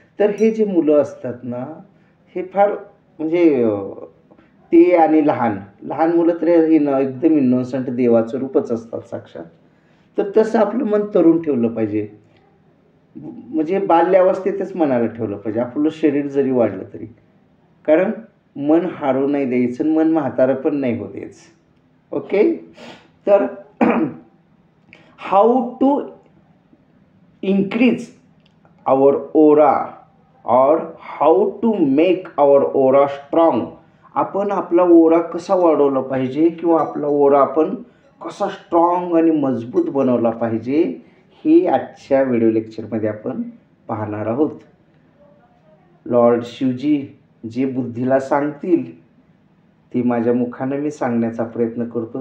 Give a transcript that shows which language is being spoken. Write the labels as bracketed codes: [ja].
[mr] तर हे जे मुलं असतात ना, हे फार म्हणजे ते आणि लहान लहान मुलं तर एकदम इनोसंट देवाचं रूपच असतात साक्षात. तर तसं आपलं मन तरुण ठेवलं पाहिजे. म्हणजे बाल्यावस्थेतच मनाला ठेवलं पाहिजे, आपलं शरीर जरी वाढलं तरी. कारण मन हारू नाही द्यायचं, मन म्हातारं पण नाही होऊ द्यायचं. ओके. [en] तर how to increase our aura और how to make our aura strong. [mr] आपण आपला ओरा कसा वाढवला पाहिजे किंवा आपला ओरा आपण कसा स्ट्रॉंग आणि मजबूत बनवला पाहिजे, हे आजच्या व्हिडिओ लेक्चरमध्ये आपण पाहणार आहोत. लॉर्ड शिवजी जे बुद्धीला सांगतील ते माझ्या मुखानं मी सांगण्याचा प्रयत्न करतो.